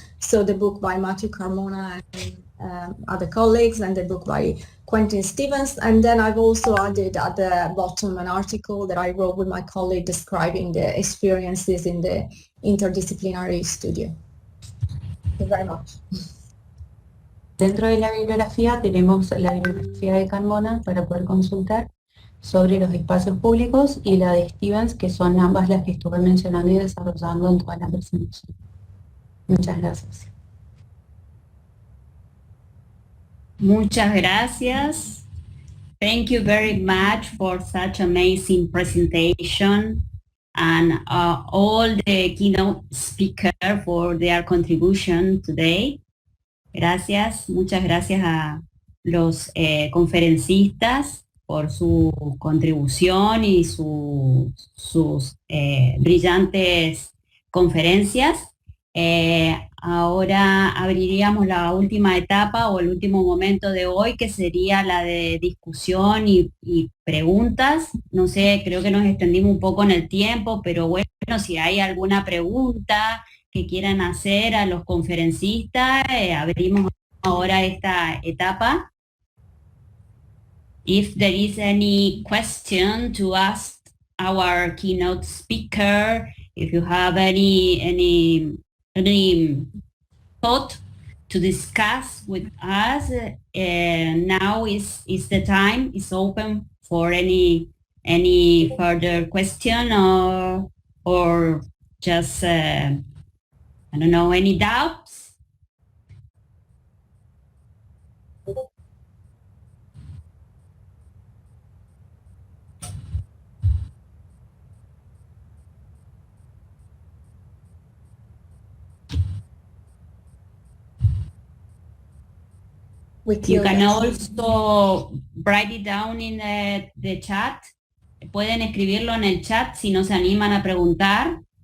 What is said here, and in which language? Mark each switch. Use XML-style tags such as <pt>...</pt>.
<en>So the book by Matthew Carmona and other colleagues, and the book by Quentin Stevens. And then I've also added at the bottom an article that I wrote with my colleague describing the experiences in the interdisciplinary studio. Thank you very much.</en> <es>Dentro de la bibliografía tenemos la bibliografía de Carmona para poder consultar sobre los espacios públicos y la de Stevens, que son ambas las que estuve mencionando y desarrollando en toda la presentación. Muchas gracias. Muchas gracias.</es> <en>Thank you very much for such amazing presentation, and all the keynote speakers for their contribution today.</en> <es>Gracias, muchas gracias a los conferencistas por su contribución y sus brillantes conferencias. Ahora abriríamos la última etapa o el último momento de hoy, que sería la de discusión y preguntas. No sé, creo que nos extendimos un poco en el tiempo, pero bueno, si hay alguna pregunta que quieran hacer a los conferencistas, abrimos ahora esta etapa.</es> <en>If there is any question to ask our keynote speaker, if you have any thought to discuss with us, now is the time. It's open for any further question or just I don't know, any doubts? You can also write it down in the chat.</en> <es>Pueden escribirlo en el chat si no se animan a preguntar.</es>